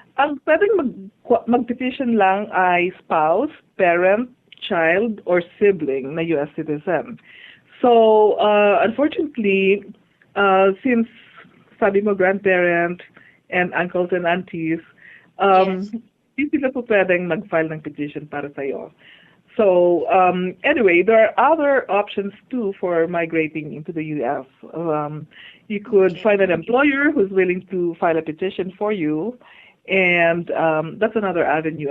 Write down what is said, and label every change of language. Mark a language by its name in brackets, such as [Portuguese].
[Filipino] ang pwedeng mag-petition lang ay spouse, parent, child, or sibling na US citizen. [English] So, unfortunately, since [Filipino] sabi mo [English] grandparent and uncles and aunties, Yes. [Filipino] hindi sila po pwedeng mag-file ng petition para sa'yo. [English] So, anyway, there are other options too for migrating into the U.S. You could find an employer who's willing to file a petition for you, and that's another avenue.